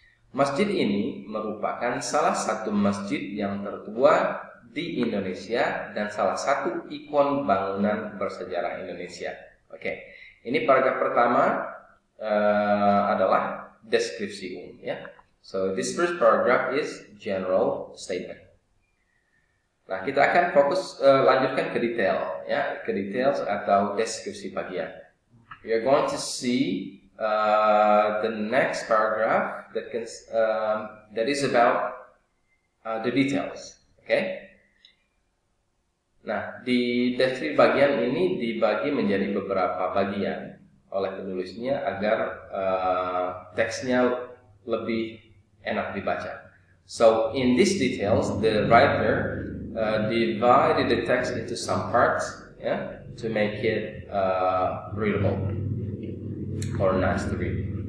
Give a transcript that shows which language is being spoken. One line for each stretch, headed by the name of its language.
Indonesian: Masjid ini merupakan salah satu masjid yang tertua di Indonesia dan salah satu ikon bangunan bersejarah Indonesia. Ini paragraf pertama adalah deskripsi umum ya.
English: So this first paragraph is general statement.
Indonesian: Nah, kita akan fokus lanjutkan ke detail ya, ke details atau deskripsi bagian.
English: We are going to see the next paragraph that is about the details.
Indonesian: Nah, di deskripsi bagian ini dibagi menjadi beberapa bagian oleh penulisnya agar teksnya lebih enak dibaca.
English: So in these details, the writer divided the text into some parts to make it readable or nice to read.